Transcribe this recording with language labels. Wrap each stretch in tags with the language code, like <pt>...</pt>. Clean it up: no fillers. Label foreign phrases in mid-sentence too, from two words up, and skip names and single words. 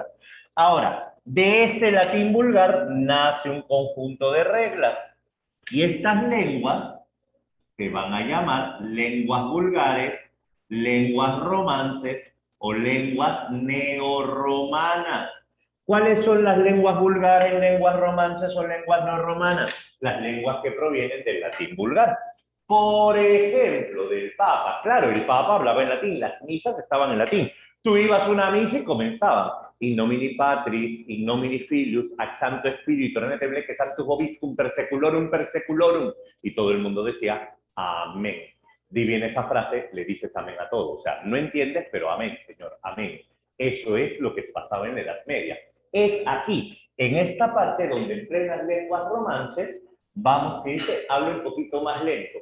<es>Ahora, de este latín vulgar nace un conjunto de reglas y estas lenguas se van a llamar lenguas vulgares, lenguas romances, o lenguas neorromanas. ¿Cuáles son las lenguas vulgares, lenguas romances o lenguas neorromanas? Las lenguas que provienen del latín vulgar. Por ejemplo, del Papa. Claro, el Papa hablaba en latín, las misas estaban en latín. Tú ibas a una misa y comenzaban.</es> <la>In nomine Patris, in nomine Filius, ac Santo Spiritu, que Sanctus Vobiscum, perseculorum, perseculorum.</la> <es>Y todo el mundo decía, amén. Di bien esa frase, le dices amén a todo. O sea, no entiendes, pero amén, Señor, amén. Eso es lo que pasaba en la Edad Media. Es aquí, en esta parte donde en plenas lenguas romances, vamos, que dice, hablo un poquito más lento.</es>